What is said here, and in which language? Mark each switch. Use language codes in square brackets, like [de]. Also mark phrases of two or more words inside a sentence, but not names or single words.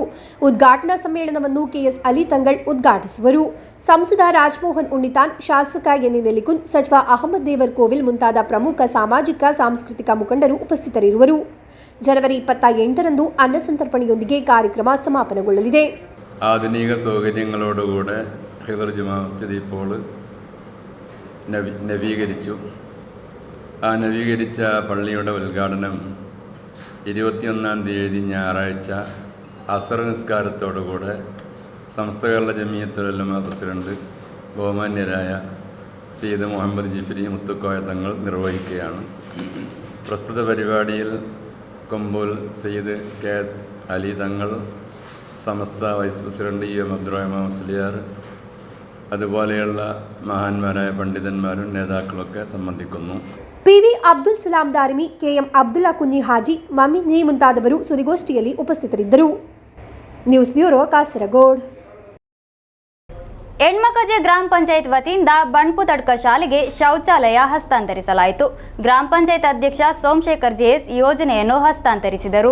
[kn] ಉದ್ಘಾಟನಾ ಸಮ್ಮೇಳನವನ್ನು ಕೆಎಸ್ ಅಲಿ ತಂಗಳ್ ಉದ್ಘಾಟಿಸುವರು. ಸಂಸದ ರಾಜಮೋಹನ್ ಉಣ್ಣಿತಾನ್, ಶಾಸಕ ಎನ್ ನೆಲಿಕುನ್, ಸಚಿವ ಅಹಮದ್ ದೇವರ್ ಕೋವಿಲ್ ಮುಂತಾದ ಪ್ರಮುಖ ಸಾಮಾಜಿಕ ಸಾಂಸ್ಕೃತಿಕ ಮುಖಂಡರು ಉಪಸ್ಥಿತರಿರುವರು. ಜನವರಿ 28ರಂದು ಅನ್ನ ಸಂತರ್ಪಣೆಯೊಂದಿಗೆ ಕಾರ್ಯಕ್ರಮ ಸಮಾಪನಗೊಳ್ಳಲಿದೆ. [ml] ആധുനിക സൗകര്യങ്ങളോടുകൂടെ ഖിദർ ജുമാ മസ്ജിദ് ഇപ്പോൾ നവീകരിച്ചു. ആ നവീകരിച്ച പള്ളിയുടെ ഉദ്ഘാടനം 21-ാം തീയതി ഞായറാഴ്ച അസർ നിസ്കാരത്തോടുകൂടെ സമസ്ത കേരള ജമിയത്തുൽ ഉലമ പ്രസിഡന്റ് ബഹുമാന്യരായ സയ്യിദ് മുഹമ്മദ് ജിഫ്രി മുത്തുക്കോയ തങ്ങൾ നിർവഹിക്കുകയാണ്. പ്രസ്തുത പരിപാടിയിൽ കൊമ്പൂൽ സയ്യിദ് KS അലി തങ്ങൾ, സമസ്ത വൈസ് പ്രസിഡന്റ് എം അബ്ദുറഹ്മാൻ മുസ്ലിയാർ, അതുപോലെയുള്ള മഹാന്മാരായ പണ്ഡിതന്മാരും നേതാക്കളൊക്കെ സംബന്ധിക്കുന്നു. [kn] PV ಅಬ್ದುಲ್ ಸಲಾಂ ದಾರಿಮಿ, KM ಅಬ್ದುಲ್ಲಾ ಕುഞ്ഞി ಹಾಜಿ, ಮಮಿನಿ ಮುಂತಾದವರು ಸುದ್ದಿಗೋಷ್ಠಿಯಲ್ಲಿ ಉಪಸ್ಥಿತರಿದ್ದರು. ನ್ಯೂಸ್ ಬ್ಯೂರೋ, ಕಾಸರಗೋಡು. ಎಣ್ಮಕಜೆ ಗ್ರಾಮ ಪಂಚಾಯತ್ ವತಿಯಿಂದ ಬಣ್ಪುತಡ್ಕ ಶಾಲೆಗೆ ಶೌಚಾಲಯ ಹಸ್ತಾಂತರಿಸಲಾಯಿತು. ಗ್ರಾಮ ಪಂಚಾಯತ್ ಅಧ್ಯಕ್ಷ ಸೋಮಶೇಖರ್ JS ಯೋಜನೆಯನ್ನು ಹಸ್ತಾಂತರಿಸಿದರು.